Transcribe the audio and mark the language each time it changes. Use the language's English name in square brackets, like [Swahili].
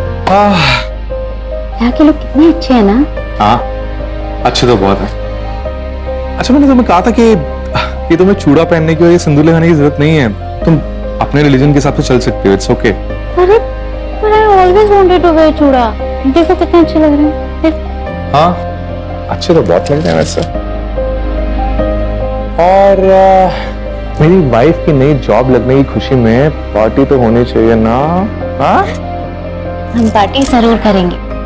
[Hindi] यहाँ के लोग कितने अच्छे हैं ना। हाँ, अच्छे तो बहुत है। अच्छा, मैंने तुम्हें कहा था कि ये तुम्हें चूड़ा पहनने की और ये सिंदूर लगाने की जरूरत नहीं है। तुम अपने रिलीजन के हिसाब से चल सकती हो। [English] It's okay. अरे, but I always wanted to wear chooda. [Hindi] देखो कितने अच्छे लग रहे हैं। हाँ, अच्छे तो बहुत लग रहे हैं वैसे। और मेरी वाइफ की नई जॉब लगने की खुशी में पार्टी तो होनी चाहिए ना। हाँ, हम पार्टी जरूर करेंगे।